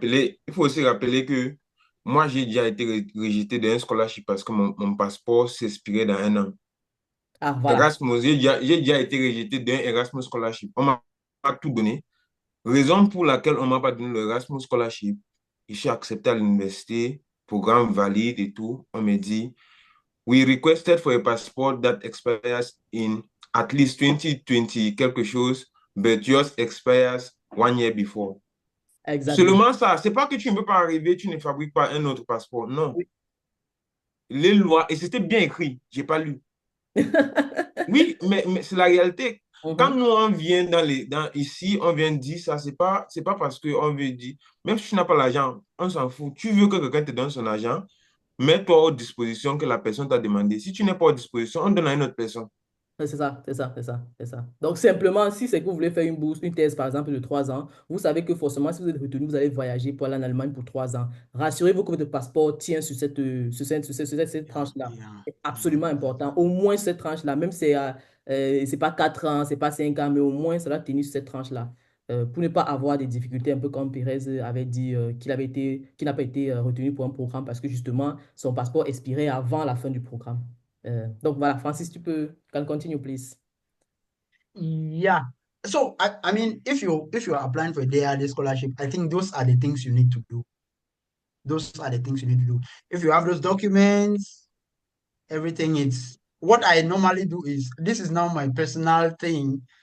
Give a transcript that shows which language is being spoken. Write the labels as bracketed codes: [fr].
[fr] Il faut aussi rappeler que moi, j'ai déjà été rejeté d'un scholarship parce que mon passeport s'expirait dans un an. ah, voilà. Erasmus, j'ai déjà été rejeté d'un Erasmus Scholarship. On m'a pas tout donné. Raison pour laquelle on m'a pas donné le Erasmus Scholarship. Je suis accepté à l'université, programme valide et tout. On me dit, [en] we requested for a passport that expires in at least 2020 [fr] quelque chose, [en] but yours expires 1 year before. [fr] Exactement. Seulement ça, c'est pas que tu ne peux pas arriver, tu ne fabriques pas un autre passeport. Non. Oui. Les lois, et c'était bien écrit, j'ai pas lu. Oui, mais c'est la réalité. Quand Mhm. nous, on vient ici, on vient dire ça, c'est pas parce qu'on veut dire, même si tu n'as pas l'argent, on s'en fout. Tu veux que quelqu'un te donne son argent, mets-toi aux dispositions que la personne t'a demandé. Si tu n'es pas aux dispositions, on donne à une autre personne. Ouais, c'est ça, c'est ça, c'est ça, c'est ça. Donc, simplement, si c'est que vous voulez faire une bourse, une thèse, par exemple, de 3 ans, vous savez que forcément, si vous êtes retenu, vous allez voyager pour aller en Allemagne pour 3 ans. Rassurez-vous que votre passeport tient sur cette [en] Yeah, [fr] tranche-là. [en] yeah, [fr] C'est [en] yeah, [fr] absolument important. [en] exactly. [fr] Au moins cette tranche-là, même si c'est pas 4 ans, c'est pas 5 ans, mais au moins, ça doit tenir sur cette tranche-là. Pour ne pas avoir des difficultés, un peu comme Pérez avait dit qu'il n'a pas été retenu pour un programme parce que justement, son passeport expirait avant la fin du programme. Donc voilà, Francis, tu peux [en] can continue, please. Yeah. So I mean, if you're applying for a DAAD scholarship, I think those are the things you need to do. Those are the things you need to do. If you have those documents, everything is what I normally do is this is now my personal thing.